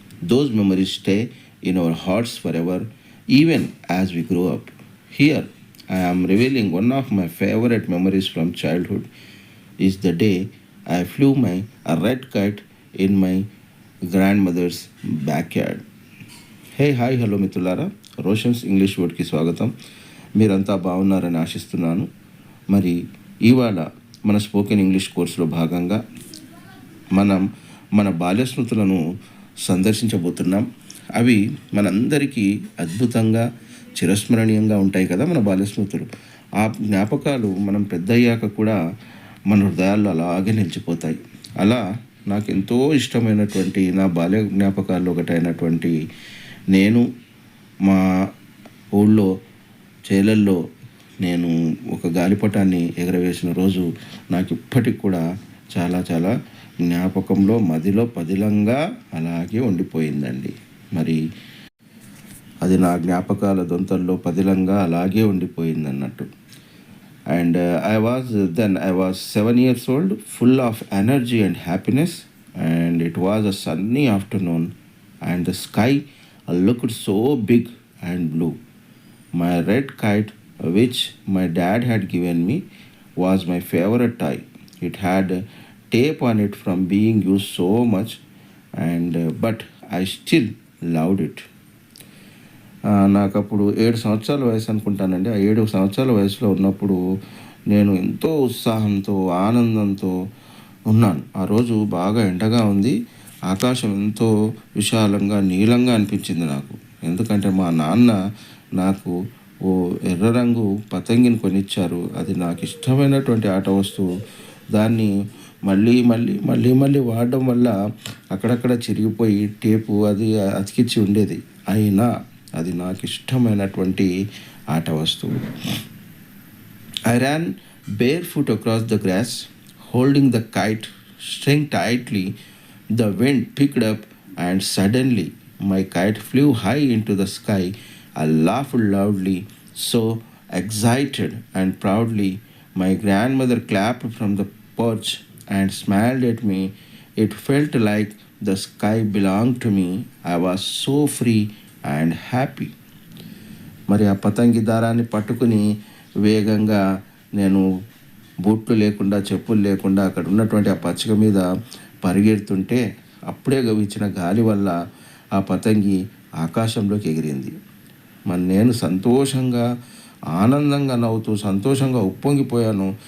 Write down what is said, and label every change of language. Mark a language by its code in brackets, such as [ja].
[en] Those memories stay in our hearts forever, even as we grow up. Here, I am revealing one of my favorite memories from childhood is the day I flew my a red kite in my grandmother's backyard. [te] Hey hi hello మిత్రులారా, Roshan's English వర్డ్కి స్వాగతం. మీరంతా బాగున్నారని ఆశిస్తున్నాను. మరి ఇవాళ మన spoken English కోర్సులో భాగంగా మనం మన బాల్య స్మృతులను సందర్శించబోతున్నాం. అవి మనందరికీ అద్భుతంగా చిరస్మరణీయంగా ఉంటాయి కదా మన బాల్య స్మృతులు. ఆ జ్ఞాపకాలు మనం పెద్దయ్యాక కూడా మన హృదయాల్లో అలాగే నిలిచిపోతాయి. అలా నాకు ఎంతో ఇష్టమైనటువంటి నా బాల్య జ్ఞాపకాల్లో ఒకటైనటువంటి నేను మా ఊళ్ళో చేలల్లో నేను ఒక గాలిపటాన్ని ఎగరవేసిన రోజు నాకు ఇప్పటికి కూడా చాలా చాలా జ్ఞాపకంలో మదిలో పదిలంగా అలాగే ఉండిపోయిందండి. మరి అది నా జ్ఞాపకాల దొంతల్లో పదిలంగా అలాగే ఉండిపోయింది అన్నట్టు. [en] And I was 7 years old, full of energy and happiness, and it was a sunny afternoon, and the sky looked so big and blue. My red kite, which my dad had given me, was my favorite toy. It had tape on it from being used so much, and but I still loved it. [te] నాకు అప్పుడు 7 సంవత్సరాల వయసు అనుకుంటానండి. ఆ 7 సంవత్సరాల వయసులో ఉన్నప్పుడు నేను ఎంతో ఉత్సాహంతో ఆనందంతో ఉన్నాను. ఆ రోజు బాగా ఎండగా ఉంది. ఆకాశం ఎంతో విశాలంగా నీలంగా అనిపించింది నాకు. ఎందుకంటే మా నాన్న నాకు ఓ ఎర్ర రంగు పతంగిని కొనిచ్చారు. అది నాకు ఇష్టమైనటువంటి ఆట వస్తువు. దాన్ని మళ్ళీ మళ్ళీ మళ్ళీ మళ్ళీ వాడడం వల్ల అక్కడక్కడ చిరిగిపోయి టేపు అది అతికిచ్చి ఉండేది. అయినా అది నాకు ఇష్టమైనటువంటి ఆట వస్తువు. [en] I ran barefoot across the grass, holding the kite string tightly. The wind picked up and suddenly my kite flew high into the sky. I laughed loudly, so excited and proudly. My grandmother clapped from the porch and smiled at me. It felt like the sky belonged to me. I was so free and happy. [te] మరి ఆ పతంగి దారాన్ని పట్టుకుని వేగంగా నేను బూట్లు లేకుండా చెప్పులు లేకుండా అక్కడ ఉన్నటువంటి ఆ పచ్చిక మీద పరిగెడుతుంటే అప్పుడే గవించిన గాలి వల్ల ఆ పతంగి ఆకాశంలోకి ఎగిరింది. మరి నేను సంతోషంగా ఆనందంగా నవ్వుతూ సంతోషంగా ఉప్పొంగిపోయాను.